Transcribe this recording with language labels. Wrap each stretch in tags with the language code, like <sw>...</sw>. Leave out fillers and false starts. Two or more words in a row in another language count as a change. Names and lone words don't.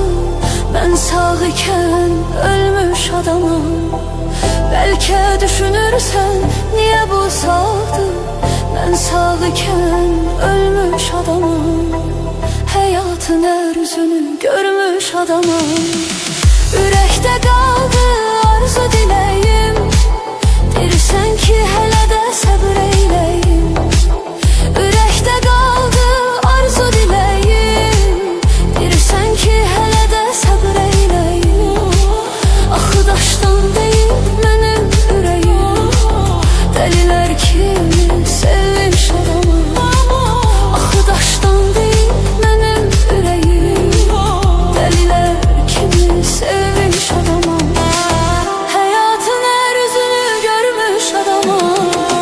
<tr>Ben sağ iken ölmüş adamım. Belki düşünürsen niye bu sağdı? Ben sağ iken ölmüş adamım. Hayatın her yüzünü görmüş adamım.</tr> <az>Ürəkdə qaldı arzu diləyim. Dirsən ki hələ də səbr eyləyim. Ürəkdə qaldı arzu diləyim. Dirsən ki hələ də səbr eyləyim. Axı daşdan deyil mənim ürəyim. Dəlilər kimi sevmiş adamım. Axı daşdan deyil mənim ürəyim. Dəlilər kimi sevmiş adamım.</az> <tr>Hayatın her yüzünü görmüş adamım.</tr>